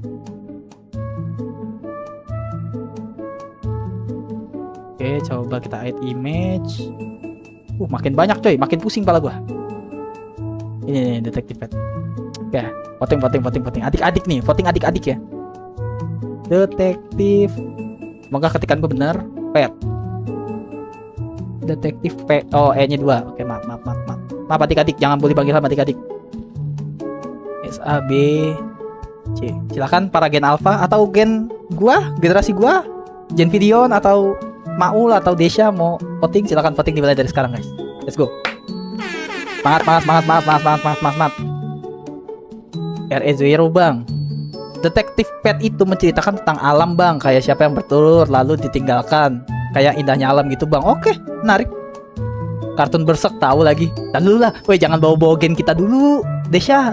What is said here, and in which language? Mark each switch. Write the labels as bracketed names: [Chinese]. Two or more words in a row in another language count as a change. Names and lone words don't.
[Indonesian] Oke, coba kita [English] add image. [Indonesian] Makin banyak coy, makin pusing kepala gue. Ini nih, Detektif Pet. Oke, voting. Adik-adik nih, voting adik-adik ya. Detektif. Semoga ketikan gue bener. Pet. Detektif Pet. Oh, E-nya 2. Oke, maaf. Maaf adik-adik, jangan bully panggil sama adik-adik. SAB C. Silakan para [English] gen alpha [Indonesian] atau gen gua, generasi gua, Genvilion atau Maul atau Desha mau voting, silakan voting dimulai dari sekarang guys. [English] Let's go. [Indonesian] Semangat. RE0 Bang. Detektif Pet itu menceritakan tentang alam Bang, kayak siapa yang bertelur lalu ditinggalkan, kayak indahnya alam gitu Bang. Oke, menarik. Kartun Berserk tahu lagi. Dan dulu lah, woi jangan bawa-bawa gen kita dulu, Desha.